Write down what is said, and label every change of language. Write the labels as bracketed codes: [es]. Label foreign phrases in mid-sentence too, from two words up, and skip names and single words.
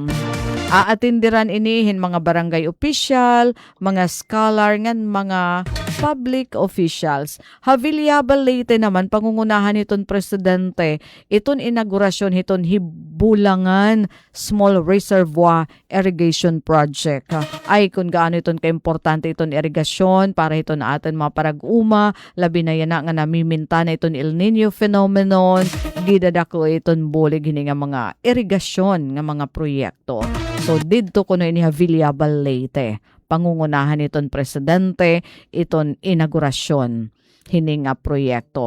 [war] Aatindiran inihin mga barangay official, mga scholar, ngan mga public officials. Haviliable Leyte naman, pangungunahan iton presidente, iton inaugurasyon iton Hibulangan Small Reservoir Irrigation Project. Ay kung gaano iton kaimportante iton irigasyon para iton atin mga parag-uma, labi na yan nga namiminta na iton El Nino phenomenon, gidadako iton bulig hini nga mga irigasyon nga mga proyekto. So didto kuno ini Haviliable Leyte. Pangungunahan iton presidente, iton inaugurasyon hini nga proyekto.